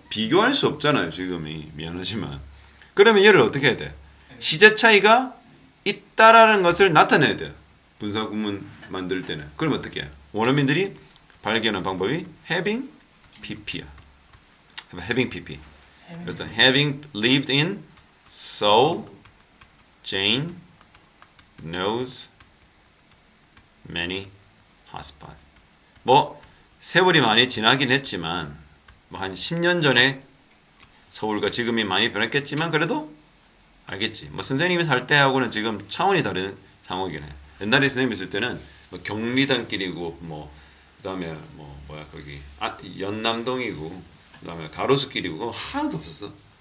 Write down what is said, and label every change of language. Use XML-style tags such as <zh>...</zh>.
<ko>비교할 수 없잖아요. 지금이 미안하지만. 그러면 얘를 어떻게 해야 돼? 시제 차이가 있다라는 것을 나타내야 돼. 분사구문 만들 때는. 그럼 어떻게 해? 원어민들이 발견한 방법이 having pp야.</ko> <en>having pp.</en> <ko>그래서</ko> <en>having lived in Seoul, Jane knows many hotspots.</en> <ko>뭐 세월이 많이 지나긴 했지만 뭐 한 10년 전에 서울과 지금이 많이 변했겠지만 그래도 알겠지. 뭐 선생님이 살 때하고는 지금 차원이 다른 상황이긴 해. 옛날에 선생님이 있을 때는 뭐 경리단길이고 뭐 그다음에 뭐 뭐야 거기 연남동이고 그다음에 가로수길이고 그거 하나도 없었어.</ko>